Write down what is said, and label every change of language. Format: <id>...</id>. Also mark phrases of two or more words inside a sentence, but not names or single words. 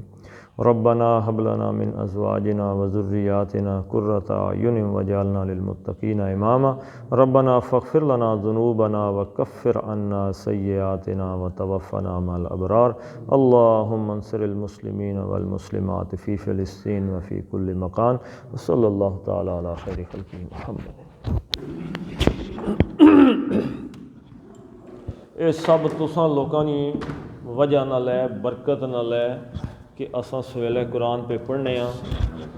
<ar>ربنا هب لنا من ازواجنا وذرياتنا قرة اعين واجعلنا للمتقين اماما۔ ربنا فاغفر لنا ذنوبنا وكفر عنا سيئاتنا وتوفنا مع الابرار۔ اللهم انصر المسلمين والمسلمات في فلسطين وفي كل مكان، وصلى الله تعالى على خير خلقه محمد۔</ar> <pa>اے سب تساں لوکاں دی وجہ نال ہے، برکت نال ہے کہ اساں سویلے قرآن پہ پڑھنے ہاں۔</pa>